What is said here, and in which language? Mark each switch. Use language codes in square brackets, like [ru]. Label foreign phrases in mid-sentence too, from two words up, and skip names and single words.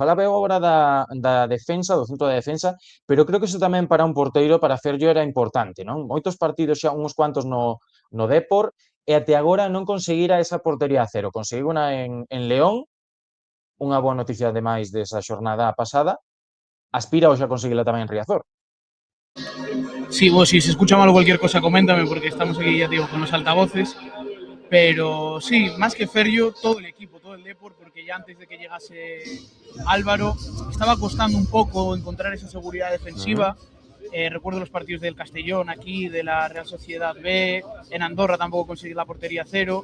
[gl] Falaba agora da defensa, do centro da defensa, pero creo que iso tamén para un porteiro, para Ferllo era importante, non? Moitos partidos xa, uns cuantos no Depor, e até agora non conseguira esa portería a cero. Conseguiu unha en León, unha boa noticia ademais desa xornada pasada, aspira hoxe a conseguila tamén en Riazor. [es] Sí, vos, si se escucha mal cualquier cosa, coméntame, porque estamos aquí, ya te digo, con los altavoces. Pero sí, más que Ferllo, todo el equipo, todo el Depor, porque ya antes de que llegase Álvaro, estaba costando un poco encontrar esa seguridad defensiva. Recuerdo los partidos del Castellón aquí, de la Real Sociedad B, en Andorra tampoco conseguí la portería cero.